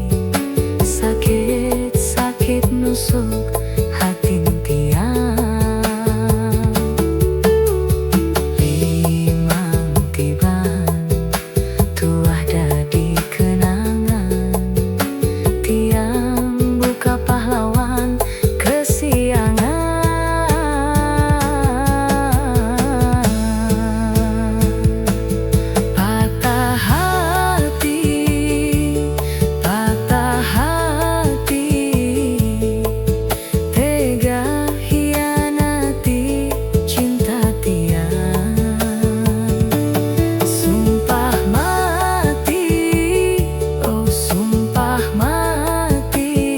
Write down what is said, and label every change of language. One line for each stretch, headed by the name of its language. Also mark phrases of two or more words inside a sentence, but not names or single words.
Balinese: sakit nusuk hati tiang limang tiban tuah dadi kenangan tiang buka
Indonesian: pahlawan kesiangan patah hati tega hianati
Balinese: cinta tiang
Indonesian: sumpah mati oh sumpah mati